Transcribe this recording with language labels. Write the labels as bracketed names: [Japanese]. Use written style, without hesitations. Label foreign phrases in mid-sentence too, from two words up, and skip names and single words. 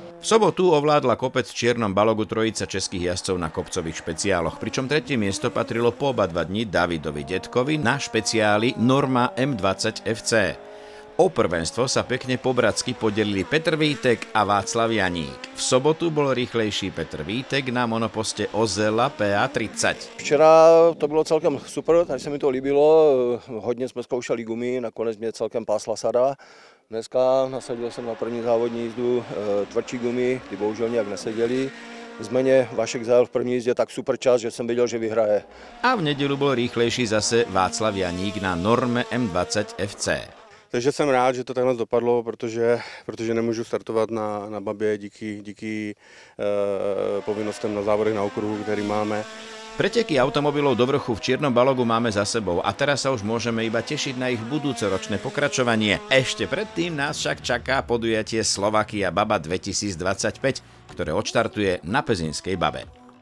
[Slovak] V sobotu ovládla kopec v čiernom balogu trojica českých jazdcov na kopcových špeciáloch, pričom tretie miesto patrilo po oba 2 dni Davidovi Detkovi na špeciáli Norma M20 FC. O prvenstvo sa pekne po bratsky podelili Petr Vítek a Václav Janík. V sobotu bol rýchlejší Petr Vítek na monoposte Ozela PA30. [Czech] Včera to bylo celkem super, tady se mi to líbilo, hodně jsme zkoušeli gumy, nakonec mě celkem pásla sada. Dneska nasadil jsem na první závodní jízdu tvrdší gumy, ty bohužel nějak neseděly. Zmene Vašek zajel v první jízdě tak super čas, že jsem věděl, že vyhraje. [Slovak] A v nedeľu bol rýchlejší zase Václav Janík na Norme M20 FC. [Czech] Takže jsem rád, že to takhle dopadlo, protože nemůžu startovat na Babě díky povinnostem na závodech na okruhu, který máme. [Slovak] Preteky automobilov do vrchu v čiernom balogu máme za sebou a teraz sa už môžeme iba tešiť na ich budúcoročné pokračovanie. Ešte predtým nás však čaká podujatie Slovakia Baba 2025, ktoré odštartuje na Pezinskej Babe.